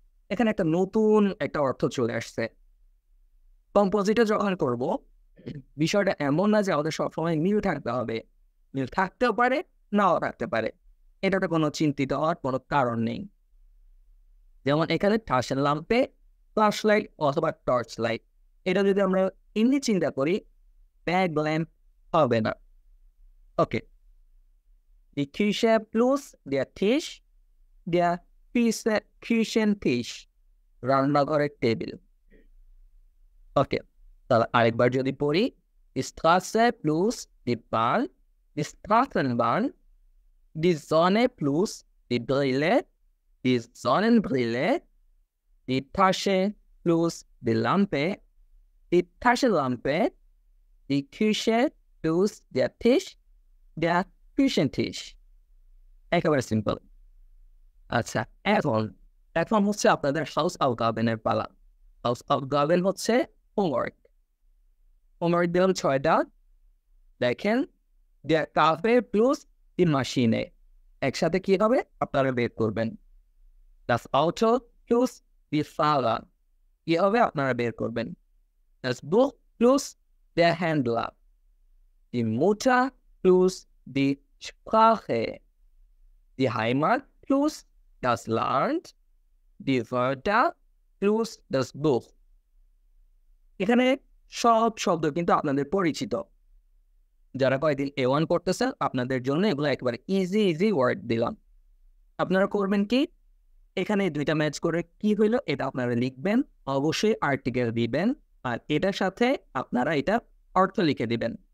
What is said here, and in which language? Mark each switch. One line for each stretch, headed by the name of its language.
Bangla: এখানে একটা নতুন একটা অর্থ চলে আসছে। কম্পোজিটে যখন করব বিষয়টা এমন না যে আমাদের সবসময় মিল থাকতে হবে, মিল থাকতেও পারে নাও থাকতে পারে। এটাতে কোনো চিন্তিত হওয়ার কোনো কারণ নেই। যেমন এখানে টার্সেন ল্যাম্পে ফ্ল্যাশ লাইট অথবা টর্চ লাইট, এটা যদি আমরা এমনি চিন্তা করি ব্যাক ল্যাম্প হবে না।
German: ওকে, die Küche plus der Tisch, der Küchentisch,
Bangla: রান্নাঘরের টেবিল। ওকে, তাহলে আরেকবার যদি পড়ি,
German: Straße plus die Bahn, die Straßenbahn, die Sonne plus die Brille, die Sonnenbrille, die Tasche plus die Lampe, die Taschenlampe, die Küche plus der Tisch, der Küchentisch।
Bangla: একেবারে simple. আচ্ছা, এখন এখন হচ্ছে আপনাদের হাউস আউটগাবেনের পালা। হাউস আউটগাবেন হচ্ছে হোমওয়ার্ক। হোমওয়ার্ক দিলাম 6টা। দেখেন,
German: der Kaffee plus die Maschine,
Bangla: একসাথে কি হবে আপনারা বের করবেন।
German: das Auto plus die Fahrer,
Bangla: কি হবে আপনারা বের করবেন।
German: das Buch plus der Händler, die Mutter plus die Sprache, die Heimat plus das Land, die Wörter plus das Buch।
Bangla: এখানে সব শব্দ কিন্তু আপনাদের পরিচিত। যারা কয়েকদিন A1 করতেছেন আপনাদের জন্য এগুলো একেবারে ইজি ওয়ার্ড দিলাম। আপনারা করবেন কি, এখানে দুইটা ম্যাচ করে কি হইলো এটা আপনারা লিখবেন, অবশ্যই আর্টিকেল দিবেন, আর এটার সাথে আপনারা এটা অর্থ লিখে দিবেন।